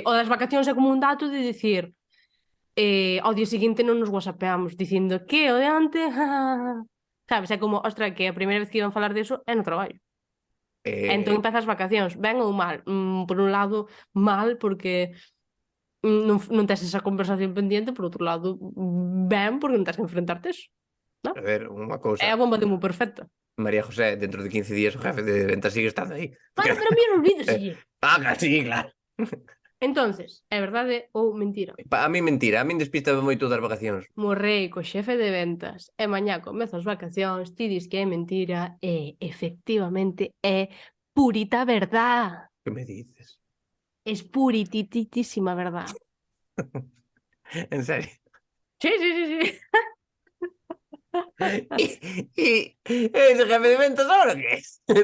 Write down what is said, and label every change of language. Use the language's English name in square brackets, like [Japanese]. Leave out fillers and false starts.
[Galician] dicir, o das vacacións é como un dato de dicir ao día seguinte non nos whatsappeamos dicindo que o de onte... Sabes, é como, ostras, que a primeira vez que iban falar diso é no traballo. Entón empezas as vacacións, ben ou mal? Por un lado, mal, porque non tes esa conversación pendiente, por outro lado, ben, porque non tes que enfrentarte eso. A ver, unha cousa. É a bomba de humo perfecta. María José, dentro de 15 días o jefe de ventas sigue estando aí. [Spanish] Bueno, pero a mí olvídese. Sí, claro. [Galician] Entonces, é verdade ou mentira? A mí mentira, a mí despístame moito das vacacións. Morrei co xefe de ventas e mañá comezo as vacacións, ti dis que é mentira e efectivamente é [Spanish] purita verdad. Que me dices? Es puritititísima verdad. En serio? Sí, sí, sí, sí. E ese jefe de ventas ahora que es?